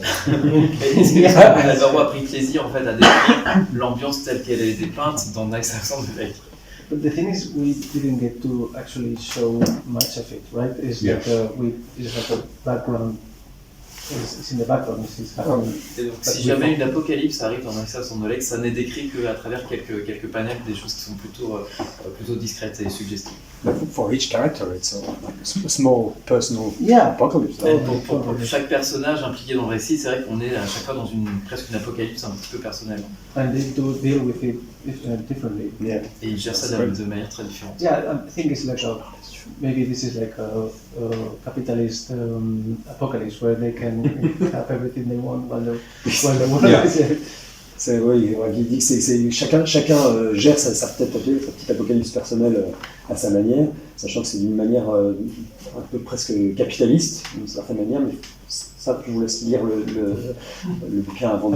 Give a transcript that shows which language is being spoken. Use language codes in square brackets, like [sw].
[fr] Est-ce que Alvaro a pris plaisir en fait à décrire l'ambiance telle qu'elle a été peinte dans Nice House avec? [en] But the thing is, we didn't get to actually show much of it, right? It's Yeah. it's like a background. It's in the background. It's happening. [fr] Et donc, si jamais une apocalypse arrive dans Nice House on Olex, ça n'est décrit qu'à travers quelques panels, des choses qui sont plutôt discrètes et suggestives. [en] But for each character, it's like a small personal Yeah. apocalypse. [fr] Et pour chaque personnage impliqué dans le récit, c'est vrai qu'on est à chaque fois dans presque une apocalypse un petit peu personnelle. [en] And they do deal with it differently. Yeah. [fr] Et ils gèrent ça de manière très différente. [en] Yeah, I think it's like maybe this is like a capitalist apocalypse where they can have everything they want while the world Yeah. is there. [fr] C'est oui, il dit que c'est chacun gère sa petite apocalypse personnelle à sa manière, sachant que c'est d'une manière un peu presque capitaliste d'une certaine manière, mais ça je vous laisse lire le bouquin avant de.